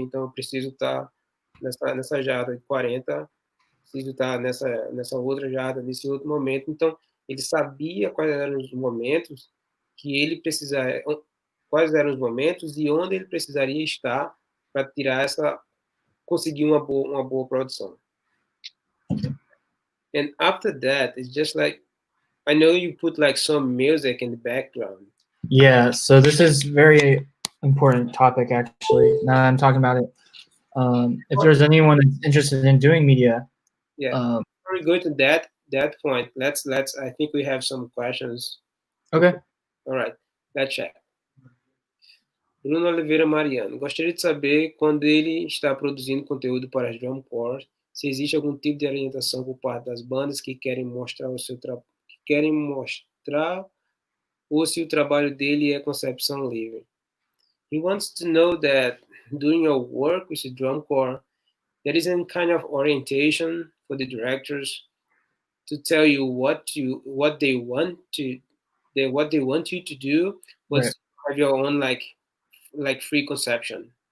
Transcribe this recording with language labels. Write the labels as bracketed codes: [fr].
[pt] Então eu preciso estar nessa jarda de 40, preciso estar nessa outra jarda, nesse outro momento. Então ele sabia quais eram os momentos que ele precisaria, quais eram os momentos e onde ele precisaria estar para conseguir uma boa produção. [en] And after that, it's just like, I know you put like some music in the background. Yeah, so this is very important topic actually. Now that I'm talking about it, if there's anyone that's interested in doing media, Yeah. Before we go to that point, let's. I think we have some questions. Okay. All right. Let's check. Bruno Oliveira Mariano. [pt] Gostaria de saber quando ele está produzindo conteúdo para as drum corps, se existe algum tipo de orientação por parte das bandas que querem mostrar ou se o trabalho dele é concepção livre. [en] He wants to know that doing your work with the drum corps, there isn't kind of orientation for the directors to tell you what they want you to do, but Right. have your own like free conception.